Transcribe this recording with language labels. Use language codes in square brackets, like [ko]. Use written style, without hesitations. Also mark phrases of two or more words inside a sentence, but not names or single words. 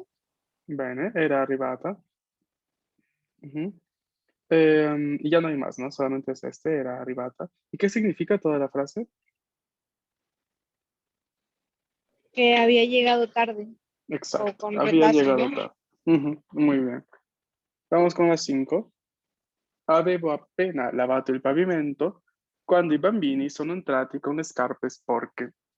[it] Bene, era arrivata. Ujú. [es] Y ya no hay más, ¿no? Solamente es este, [it] era arrivata. [es] ¿Y qué significa toda la frase? Que había llegado tarde o Exacto, con había retraso, llegado ¿no? tarde. Ujú, muy bien. Vamos con las 5. [it] Avevo appena lavato il pavimento quando i bambini sono entrati con le scarpe sporche.